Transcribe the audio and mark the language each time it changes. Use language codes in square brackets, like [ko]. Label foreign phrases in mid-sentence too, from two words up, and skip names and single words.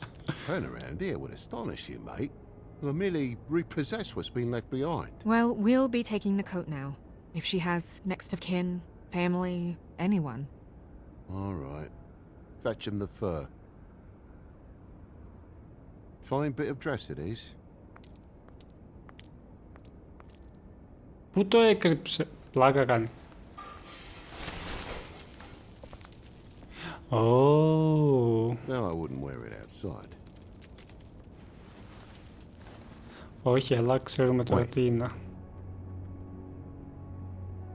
[en] Turn around here would astonish you, mate. I merely repossess what's been left behind. Well, we'll be taking the coat now. If she has next of kin, family, anyone. All right. Fetch him the fur. Fine bit of dress it is. [el] Πού το έκρυψε? Πλάκα κάνει. [en] Oh. No, I wouldn't wear it outside. [el] Όχι, αλλά ξέρουμε τώρα [en] Wait. [el] τι είναι.